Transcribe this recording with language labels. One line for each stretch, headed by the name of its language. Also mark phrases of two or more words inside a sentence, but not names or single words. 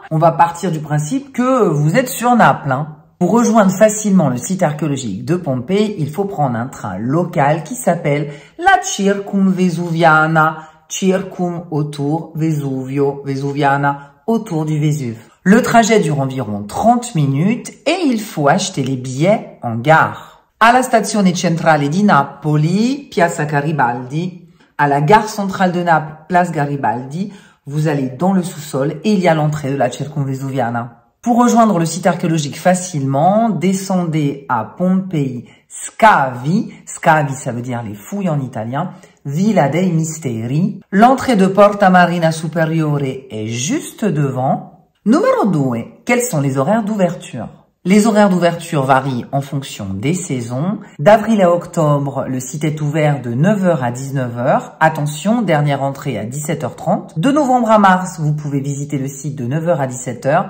French: On va partir du principe que vous êtes sur Naples. Pour rejoindre facilement le site archéologique de Pompéi, il faut prendre un train local qui s'appelle la Circumvesuviana. Circum autour, Vesuvio, Vesuviana autour du Vésuve. Le trajet dure environ 30 minutes et il faut acheter les billets en gare.
Italian: Alla stazione centrale di Napoli, Piazza Garibaldi,
French: à la gare centrale de Naples, Place Garibaldi, vous allez dans le sous-sol et il y a l'entrée de la Circumvesuviana. Pour rejoindre le site archéologique facilement, descendez à Pompéi Scavi. Scavi, ça veut dire les fouilles en italien. Villa dei Misteri. L'entrée de Porta Marina Superiore est juste devant. Numéro 2. Quels sont les horaires d'ouverture? Les horaires d'ouverture varient en fonction des saisons. D'avril à octobre, le site est ouvert de 9h à 19h. Attention, dernière entrée à 17h30. De novembre à mars, vous pouvez visiter le site de 9h à 17h.